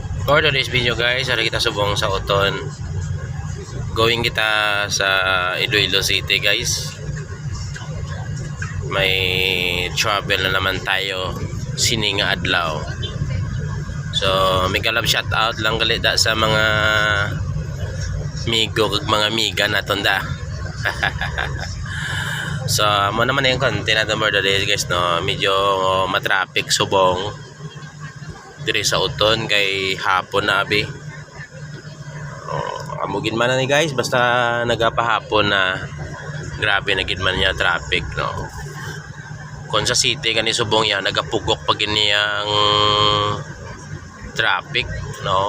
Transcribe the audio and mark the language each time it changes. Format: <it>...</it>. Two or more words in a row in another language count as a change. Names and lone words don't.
<en>For today's video guys,</en> <hil>hari kita subong sa Oton. Going kita sa Iloilo City guys. May travel</hil> <tl>na naman tayo</tl> <hil>sininga adlaw. So, may kalab</hil> <en>shout out</en> <hil>lang gali da sa mga migo kag mga miga naton da. So,</hil> <tl>mo naman yung content natin</tl> <en>for today guys,</en> <hil>no. Medyo matraffic subong diri sa Oton kay hapon na abi. Amugin man na ni guys, basta nagapahapon na grabe na gid man niya traffic, no. Kung sa city kani subong ya nagapugok pag niyang traffic, no.</hil>